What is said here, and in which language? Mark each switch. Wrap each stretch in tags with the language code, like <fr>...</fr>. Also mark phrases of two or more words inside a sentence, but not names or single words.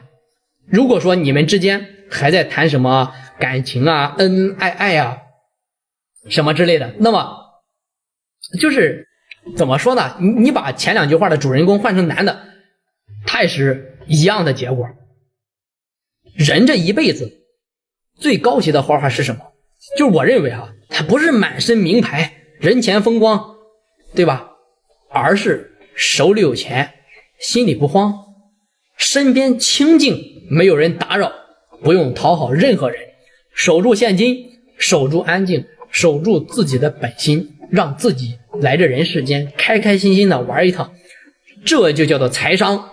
<zh>如果說你們之間還在談什麼感情啊、恩恩愛愛啊什麼之類的，那麼就是怎麼說呢，你把前兩句話的主人公換成男的，他也是一樣的結果。人這一輩子最高級的花花是什麼？就是我認為啊，他不是滿身名牌、人前風光，對吧？而是手裡有錢，心裡不慌，身邊清靜，沒有人打擾，不用討好任何人，守住現金，守住安靜，守住自己的本心，讓自己來這人世間開開心心的玩一趟，這就叫做財商。</zh>